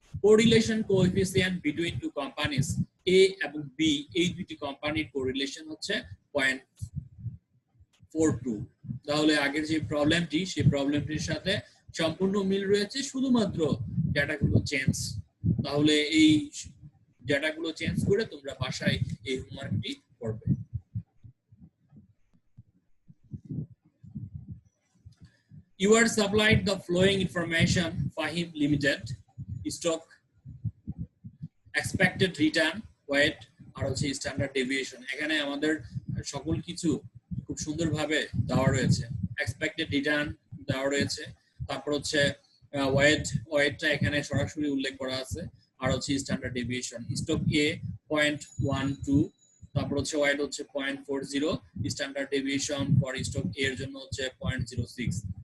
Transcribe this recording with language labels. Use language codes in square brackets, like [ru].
[en] correlation coefficient between two companies [bn] এ এবং B, এই দুটি কোম্পানির কোরিলেশন হচ্ছে 0.42। তাহলে আগের যে প্রবলেমটি, সেই প্রবলেমটির সাথে সম্পূর্ণ মিল রয়েছে, শুধুমাত্র ডেটাগুলো চেঞ্জ। তাহলে এই ডেটাগুলো চেঞ্জ করে তোমরা বাসায় এই হোমওয়ার্কটি করবে। [en] You are supplied the following information: Fahim Limited, stock, expected return, weight, [bn] আর হচ্ছে স্ট্যান্ডার্ড ডেভিয়েশন। এখানে আমাদের সকল কিছু খুব সুন্দরভাবে দেওয়া রয়েছে। এক্সপেক্টেড রিটার্ন দেওয়া রয়েছে, তারপর হচ্ছে ওয়েটটা এখানে সরাসরি উল্লেখ করা আছে, আর হচ্ছে স্ট্যান্ডার্ড ডেভিয়েশন। স্টক এ 0.12, তারপর হচ্ছে ওয়েট হচ্ছে 0.40, স্ট্যান্ডার্ড ডেভিয়েশন ফর স্টক এ এর জন্য হচ্ছে 0.06।